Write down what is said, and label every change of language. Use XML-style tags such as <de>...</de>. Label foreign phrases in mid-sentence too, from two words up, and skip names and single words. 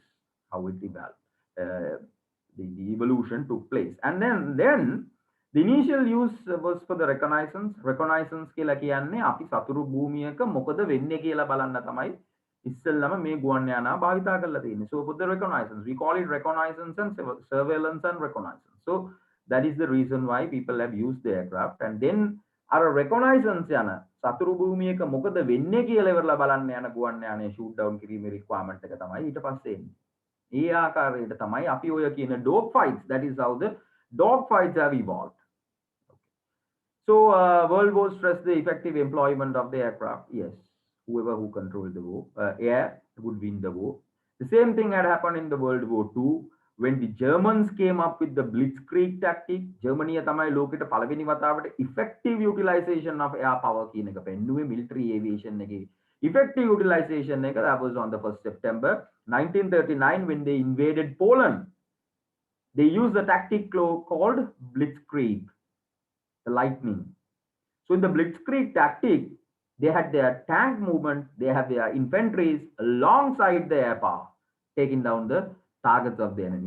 <en>How it evolved, the evolution took place, and then the initial use was for the reconnaissance.</en> <si>Reconnaissance කියලා කියන්නේ අපි සතුරු භූමියක මොකද වෙන්නේ කියලා බලන්න තමයි ඉස්සෙල්ලම මේ ගුවන් යානා භාවිතා කරලා තියෙන්නේ.</si> <en>So for the reconnaissance, we call it reconnaissance and surveillance and reconnaissance. So that is the reason why people have used the aircraft, and then</en> <si>අර reconnaissance යන සතුරු භූමියක මොකද වෙන්නේ කියලා ඉවරලා බලන්න යන ගුවන් යානයේ</si> <en>shoot down</en> <si>කිරීමේ requirement එක තමයි ඊට පස්සේ එන්නේ. ඒ ආකාරයට තමයි අපි ඔය කියන</si> <en>dog fights, that is how the dog fights have evolved. So World War stressed the effective employment of the aircraft. Yes, whoever who controlled the war, air would win the war. The same thing had happened in the World War II when the Germans came up with the Blitzkrieg tactic.</en> <si>Germany තමයි ලෝකෙට පළවෙනි වතාවට</si> <en>effective utilization of air power</en> <si>කියන එක පෙන්නුවේ</si> <en>military aviation</en> <si>එකේ</si> <en>effective utilization</en> <si>එක.</si> <en>That was on the 1st September 1939 when they invaded Poland. They used a tactic called Blitzkrieg, the lightning. So in the Blitzkrieg tactic, they had their tank movement, they had their infantries alongside the air power, taking down the targets of the enemy.</en>